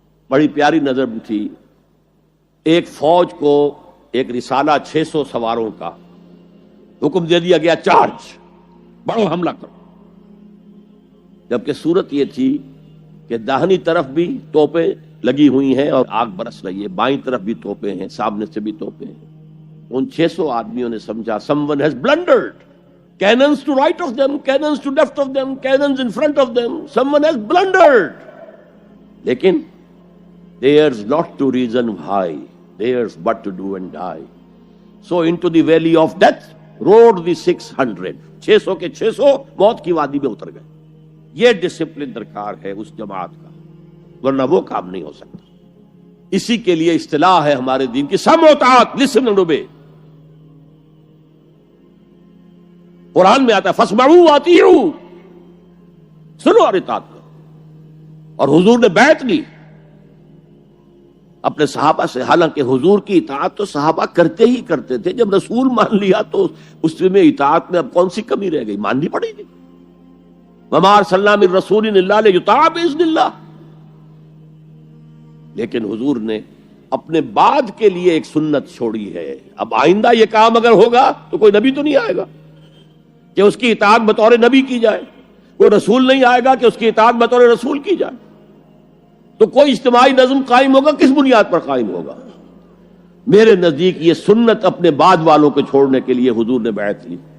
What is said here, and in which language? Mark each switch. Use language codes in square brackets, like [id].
[ur] بڑی پیاری نظر تھی. ایک فوج کو ایک رسالہ 600 سواروں کا، حکم دے دیا گیا چارج، بڑو حملہ کرو. جبکہ صورت یہ تھی کہ داہنی طرف بھی توپیں لگی ہوئی ہیں اور آگ برس رہی ہے، بائیں طرف بھی توپیں ہیں، سامنے سے بھی توپیں ہیں. ان 600 آدمیوں نے سمجھا [en] someone has blundered. Cannons to right of them, cannons to left of them, cannons in front of them. Someone has blundered. [ur] لیکن [en] there's not to reason why, there's but to do and die. So into the valley of death rode the 600. [ur] 600 کے 600 موت کی وادی میں اتر گئے. یہ discipline درکار ہے اس جماعت کا، ورنہ وہ کام نہیں ہو سکتا. اسی کے لیے اصطلاح ہے ہمارے دین کی سمع و طاعت، [en] listen and obey. [ur] قرآن میں آتا ہے [ar] فاسمعوا واطیعوا، [ur] سنو اور اطاعت کرو. اور حضور نے بیعت لی اپنے صحابہ سے. حالانکہ حضور کی اطاعت تو صحابہ کرتے ہی کرتے تھے، جب رسول مان لیا تو اس میں اطاعت میں اب کون سی کمی رہ گئی، ماننی پڑے گی. [ar] وما ارسلنا من رسول الا لیطاع باذن اللہ. [ur] لیکن حضور نے اپنے بعد کے لیے ایک سنت چھوڑی ہے. اب آئندہ یہ کام اگر ہوگا تو کوئی نبی تو نہیں آئے گا کہ اس کی اطاعت بطور نبی کی جائے، کوئی رسول نہیں آئے گا کہ اس کی اطاعت بطور رسول کی جائے. تو کوئی اجتماعی نظم قائم ہوگا، کس بنیاد پر قائم ہوگا؟ میرے نزدیک یہ سنت اپنے بعد والوں کو چھوڑنے کے لیے حضور نے بیعت لی.